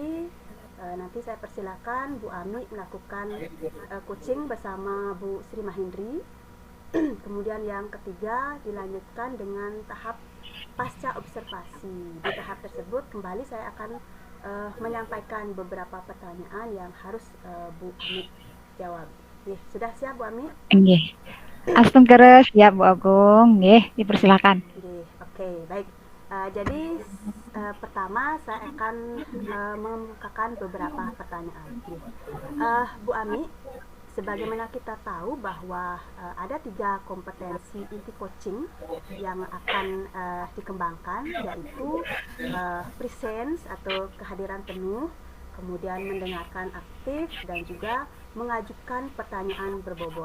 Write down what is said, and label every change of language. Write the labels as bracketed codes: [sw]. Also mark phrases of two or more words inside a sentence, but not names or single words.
[id] Nanti saya persilakan Bu Ami melakukan coaching bersama Bu Sri Mahendri. Kemudian yang ketiga dilanjutkan dengan tahap pasca observasi. Di tahap tersebut kembali saya akan menyampaikan beberapa pertanyaan yang harus Bu Ami jawab. Sudah siap Bu Ami? Nggih. Astung keres siap Bu Agung. Nggih, dipersilakan. Oke, baik. Jadi pertama saya akan mengemukakan beberapa pertanyaan. Bu Ami, sebagaimana kita tahu bahwa ada 3 kompetensi inti coaching yang akan dikembangkan, yaitu presence atau kehadiran penuh, kemudian mendengarkan aktif, dan juga mengajukan pertanyaan berbobot.